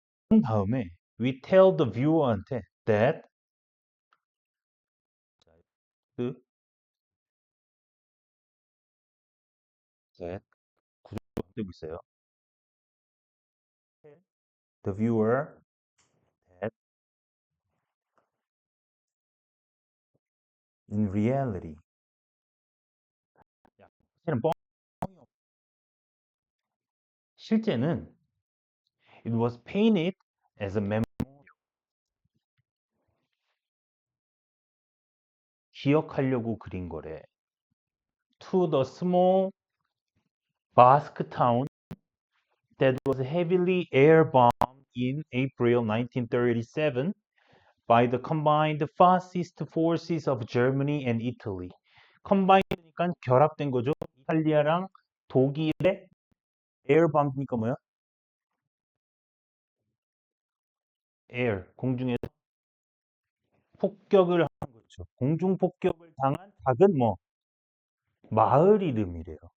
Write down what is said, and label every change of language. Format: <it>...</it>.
<ko>그 다음에</ko> <en>we tell the viewer</en> <ko>한테 that 그 that 구조가 되고 있어요.</ko> <en>The viewer that in reality</en> <ko>야, 사실은 뻥 실제는</ko> <en>it was painted as a memorial</en> <ko>기억하려고 그린 거래.</ko> <en>To the small Basque town that was heavily air-bombed in April 1937 by the combined fascist forces of Germany and Italy.</en> <ko>컴바인드니까 결합된 거죠. 이탈리아랑 독일의 에어밤니까 뭐야? 에어 공중에서 폭격을 한 거죠. 공중 폭격을 당한 작은 뭐 마을 이름이래요.</ko>